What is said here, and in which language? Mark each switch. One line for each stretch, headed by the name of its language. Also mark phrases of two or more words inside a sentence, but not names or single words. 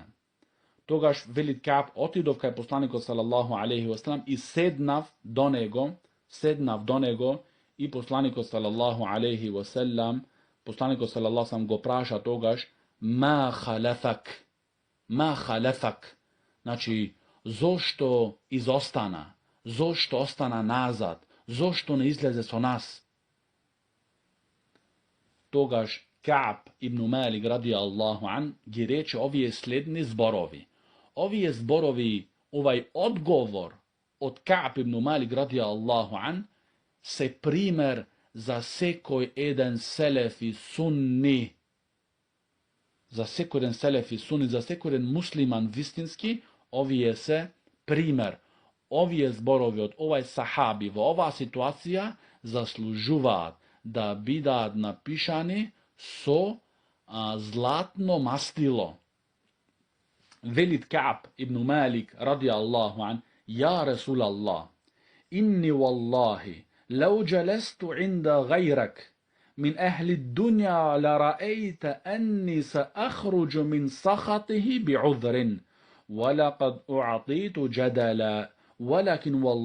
Macedonian: Тогаш велит Кааб, отидов кај посланикот
Arabic: صلى الله عليه وسلم
Macedonian: и седнав до него и посланикот
Arabic: صلى الله عليه وسلم
Macedonian: го праша тогаш,
Arabic: ما خلفك,
Macedonian: значи зошто изостана, зошто остана назад, зошто не излезе со нас. Тогаш Кааб ибн Малик
Arabic: رضي الله عنه
Macedonian: ги рече овие следни зборови. Овие зборови, овај одговор од Кааб ибн Малик
Arabic: رضي الله عنه
Macedonian: се пример за секој еден селефи сунни. За секој еден селефи сунни, за секој еден муслиман вистински, овие се пример. Овие зборови од овај сахаби во оваа ситуација заслужуваат да бидат напишани со златно мастило.
Arabic: Велит Кааб ибн Малик رضي الله عنه، يا رسول الله، إني والله, لو جلست عند غيرك من أهل الدنيا لرأيت أني سأخرج من سخطه بعذر ولقد أعطيت جدلا ولكن